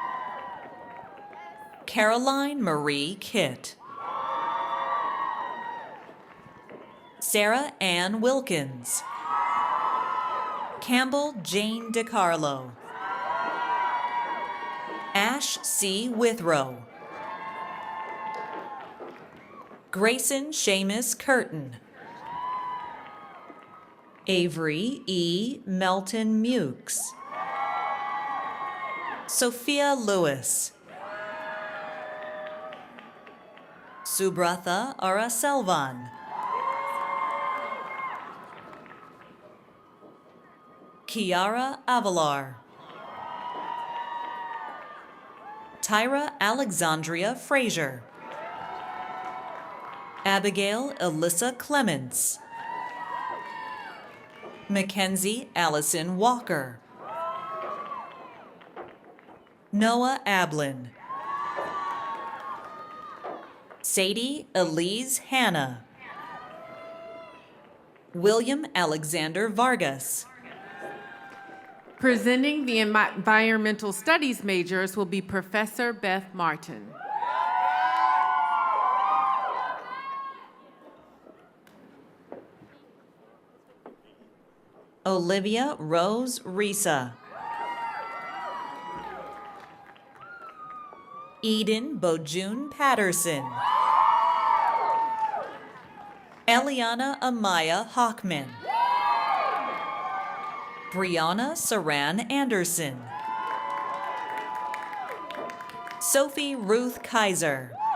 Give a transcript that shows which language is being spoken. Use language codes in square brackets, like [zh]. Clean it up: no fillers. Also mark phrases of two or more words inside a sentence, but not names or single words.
[en] Radin. Caroline Marie Kitt. Sarah Ann Wilkins. Campbell Jane DiCarlo. Ash C. Withrow. Grayson Seamus Curtin. Avery E. Melton Mukes. Sophia Lewis. Subratha Araselvan. Kiara Avalar. Tyra Alexandria Frazier. Abigail Alyssa Clements. Mackenzie Allison Walker. Noah Ablin. Sadie Elise Hanna. William Alexander Vargas. Presenting the environmental studies majors will be Professor Beth Martin. Olivia Rose Risa. Eden Bojun Patterson. Eliana Amaya Hockman. Brianna Saran Anderson. Sophie Ruth Kaiser.